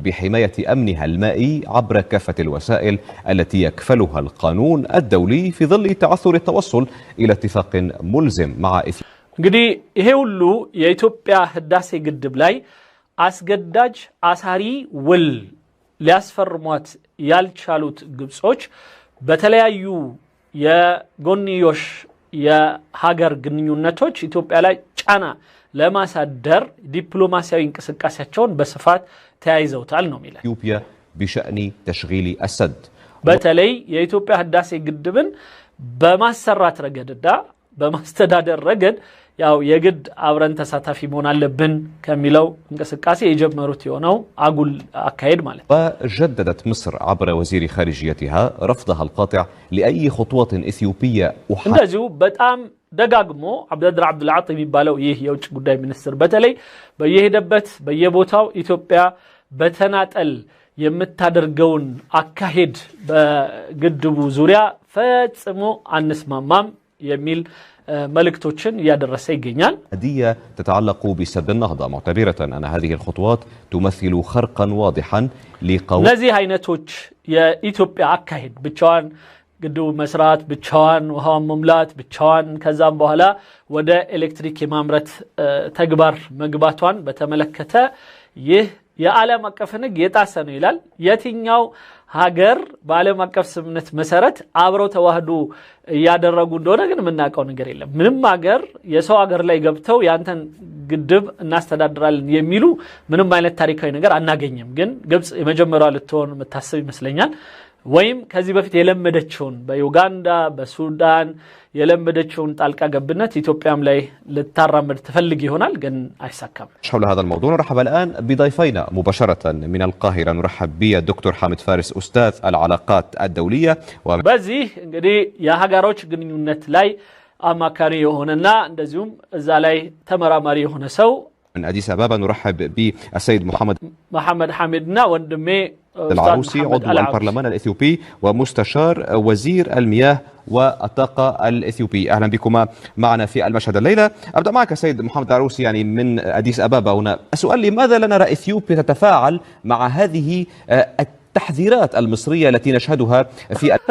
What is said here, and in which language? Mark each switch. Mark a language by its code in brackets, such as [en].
[ar] بحماية أمنها المائي عبر كافة الوسائل التي يكفلها القانون الدولي في ظل تعثر التوصل إلى اتفاق ملزم مع إثيوبيا. [am] እንግዲህ ይሄ ሁሉ የኢትዮጵያ ህዳሴ ግድብ ላይ አስገዳጅ አሳሪ ውል ሊያስፈርሟት ያልቻሉት ግብጾች በተለያዩ የጎንዮሽ የሀገር ግንኙነቶች ኢትዮጵያ ላይ ጫና ለማሳደር ዲፕሎማሲያዊ እንቅስቃሴያቸውን በስፋት ተያይዘውታል ነው የሚለው [ar] إثيوبيا بشأن تشغيل السد [am] በተለይ የኢትዮጵያ ህዳሴ ግድብን በማሰራት ረገድና በማስተዳደር ረገድ ያው የግድ አብረን ተሳታፊ መሆን አለብን ከሚለው እንቅስቃሴ የጀመሩት የሆነው አጉል አካሄድ ማለት [ar] وجددت مصر عبر وزير خارجيتها رفضها القاطع لأي خطوة إثيوبية [am] እንደዚሁ በጣም ደጋግሞ አብደድር አብዱልዓጢ የሚባለው ይህ የውጭ ጉዳይ ሚኒስትር በተለይ በየሄደበት በየቦታው ኢትዮጵያ በተናጠል የምታደርገውን አካሄድ በግድቡ ዙሪያ ፈጽሞ አንስማማም የሚል መልእክቶችን ያደረሰ ይገኛል [ar] هدية تتعلق بسد النهضة معتبرة أن هذه الخطوات تمثل خرقا واضحا لقوانين [am] እነዚህ አይነቶች የኢትዮጵያ አካሄድ ብቻዋን ግድቡ መስራት ብቻዋን ውሃውን መምላት ብቻዋን ከዛም በኋላ ወደ ኤሌክትሪክ የማምረት ተግባር መግባቷን በተመለከተ ይህ የዓለም አቀፍ ሕግ የጣሰ ነው ይላል የትኛው ሀገር በዓለም አቀፍ ስምምነት መሰረት አብረው ተዋህዶ ያደረጉ እንደሆነ ግን ምናቀው ነገር የለም ምንም ሀገር የሰው ሀገር ላይ ገብተው ያንተን ግድብ እናስተዳድራለን የሚሉ ምንም አይነት ታሪካዊ ነገር አናገኝም ግን ግብጽ የመጀመሪያው ልትሆን መታሰብ ይመስለኛል ወይም ከዚህ በፊት የለመደችውን በዩጋንዳ በሱዳን የለመደችውን ጣልቃ ገብነት ኢትዮጵያም ላይ ልታራምድ ትፈልግ ይሆናል ግን አይሳካም [ar] حول هذا الموضوع نرحب الآن بضيفينا مباشرة من القاهرة نرحب بالدكتور حامد فارس أستاذ العلاقات الدولية [am] በዚህ እንግዲህ የሀገሮች ግንኙነት ላይ አማካሪ የሆነና እንደዚሁም እዛ ላይ ተመራማሪ የሆነ ሰው [ar] من أديس أبابا نرحب بالسيد محمد حامدنا وندمي العروسي عضو البرلمان الإثيوبي ومستشار وزير المياه والطاقة الإثيوبي أهلا بكما معنا في المشهد الليلة أبدأ معك سيد محمد العروسي يعني من أديس أبابا هنا السؤال لماذا لا نرى إثيوبيا تتفاعل مع هذه التحذيرات المصرية التي نشهدها في